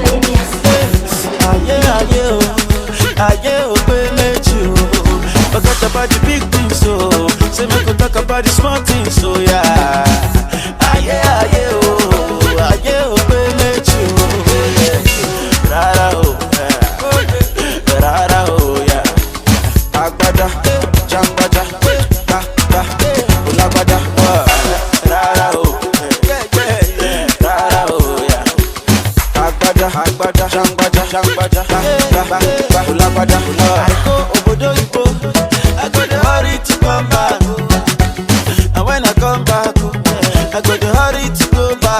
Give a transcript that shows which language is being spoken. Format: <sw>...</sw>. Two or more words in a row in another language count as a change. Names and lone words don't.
<pcm>Aye, oh, baby, forget about the big things, so say make we talk about the small things, so yeah. Aye, oh, baby, rara, yeah.</pcm> <yo>Agbaja, jangbaja, ulagbaja, rara, yeah. Agbaja, jangbaja, ulagbaja,</yo> <pcm>I go</pcm> <ig>obodo ibo,</ig> <pcm>I go the hurry to come back, and when I come back, I go the hurry to go back.</pcm>